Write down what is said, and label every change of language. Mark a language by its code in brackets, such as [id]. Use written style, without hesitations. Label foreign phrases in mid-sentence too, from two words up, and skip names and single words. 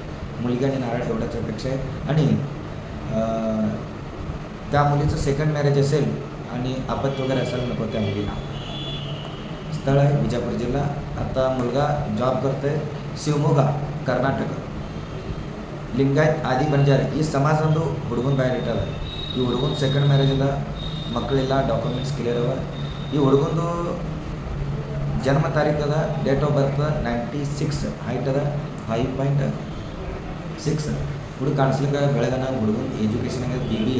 [mr] मुलगी आणि नारळ एवढ्याच अपेक्षा आहे. आणि त्या मुलीचं [en] second marriage [mr] असेल आणि आपत्ती वगैरे असायला नको त्या मुलीला. स्थळ आहे बिजापूर जिल्हा. आता मुलगा जॉब करतोय शिवमोगा, कर्नाटक. [kn] लिंगायत, आदी बणजार ಈ ಸಮಾಜ ಹುಡುಗನ ಬಯೋಡೇಟಾ. ಈ ಹುಡುಗನ [en] second marriage [kn] ಅದ, ಮಕ್ಕಳಿಲ್ಲ, ಡಾಕ್ಯುಮೆಂಟ್ಸ್ ಕ್ಲಿಯರ್ ಅವ. ಈ ಹುಡುಗಂದು ಜನ್ಮ ತಾರೀಕು ಅದ, [en] date of birth [kn] 96, ಹೈಟ್ ಅದ 5.6. ಹುಡುಗ ಕಾಣಿಸ್ಲಿಕ್ಕೆ ಬೆಳಗನ. ಹುಡುಗನ ಎಜುಕೇಷನ್ ಆಗಿದೆ BBA.